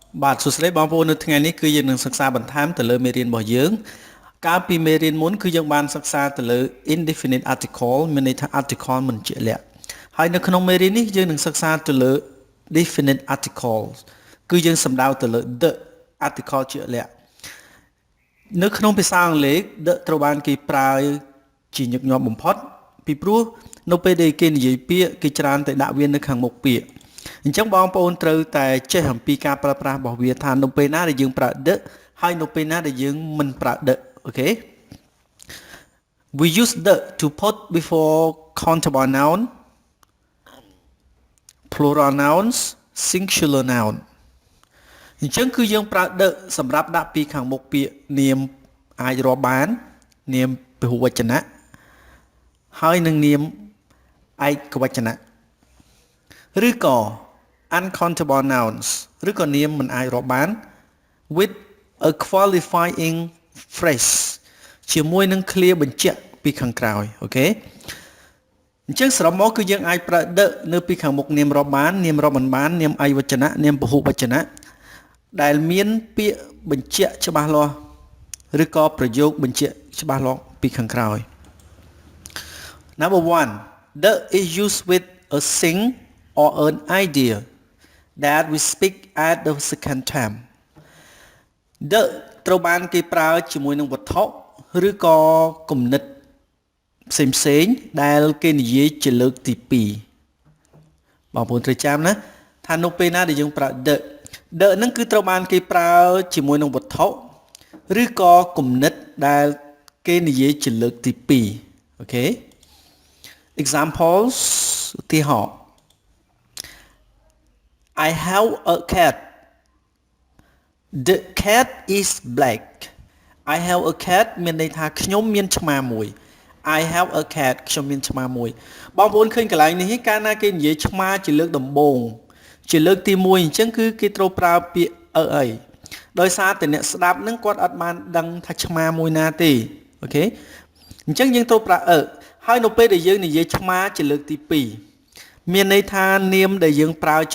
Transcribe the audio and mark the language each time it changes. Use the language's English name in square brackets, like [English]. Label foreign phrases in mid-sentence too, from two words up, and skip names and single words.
[Khmer] បាទសួស្តីបងប្អូននៅថ្ងៃនេះគឺយើងនឹងសិក្សាបន្ថែមទៅលើមេរៀនរបស់យើងកាលពីមេរៀនមុនគឺយើងបានសិក្សាទៅលើ [English] indefinite article [Khmer] មានន័យថា article មិនជាក់លាក់ហើយនៅក្នុងមេរៀននេះយើងនឹងសិក្សាទៅលើ [English] definite articles [Khmer] គឺយើងសំដៅទៅលើ [English] the article [Khmer] ជាក់លាក់នៅក្នុងភាសាអង់គ្លេស the ត្រូវបានគេប្រើជាញឹកញាប់បំផុតពីព្រោះនៅពេលដែលគេនិយាយពាក្យគេច្រើនតែដាក់វានៅខាងមុខពាក្យអញ្ចឹងបងប្អូនត្រូវតែចេះអំពីការប្រើប្រាស់របស់វាថានៅពេលណាដែលយើងប្រើ the ហើយនៅពេលណាដែលយើងមិនប្រើ the អូខេ [English] We use the to put before countable noun plural nouns singular noun [Khmer] អញ្ចឹងគឺយើងប្រើ the សម្រាប់ដាក់ពីខាងមុខពាក្យនាមអាចរាប់បាននាមពហុវចនៈហើយនឹងនាមឯកវចនៈឬក៏ [English] uncountable nouns [Khmer] ឬ ក៏នាមមិនអាចរាប់បាន [English] with a qualifying phrase [Khmer] ជាមួយនឹងឃ្លាបញ្ជាក់ពីខាងក្រោយអូខេអញ្ចឹងសរុបមកគឺយើងអាចប្រើ the នៅពីខាងមុខនាមរាប់បាន នាមរាប់មិនបាននាមឯកវចនៈនាមពហុវចនៈដែលមានពាក្យបញ្ជាក់ច្បាស់លាស់ឬក៏ប្រយោគបញ្ជាក់ច្បាស់លាស់ ពីខាងក្រោយ [English] Number 1 the is used with a thing or an idea that we speak at the second time [Khmer] the ត្រូវបានគេប្រើជាមួយនឹងវត្ថុឬក៏គំនិតផ្សេងដែលគេនិយាយជាលើកទី2បងប្អូនត្រូវចាំណាថានៅពេលណាដែលយើងប្រើ the ហ្នឹងគឺត្រូវបានគេប្រើជាមួយនឹងវត្ថុឬក៏គំនិតដែលគេនិយាយជាលើកទី2អូខេ Examples ឧទាហរណ៍ [English] I have a cat The cat is black I have a cat [Khmer] មានន័យថាខ្ញុំមានឆ្មាមួយ [English] I have a cat [Khmer] ខ្ញុំមានឆ្មាមួយបងប្អូនឃើញកន្លែងនេះកាលណាគេនិយាយឆ្មាជាលើកដំបូ ងជាលើកទី1អញ្ចឹងគឺគេត្រូវប្រើពាក្យអីដោយសារតែអ្នកស្ដាប់នឹងគាត់អត់បានដឹងថាឆ្មាមួយណាទេអូខេ អញ្ចឹងយើងត្រូវប្រើហើយនៅពេលដែលយើងនិយាយឆ្មាជាលើកទី2មានន័យថានាមដែលយើងប្រើជា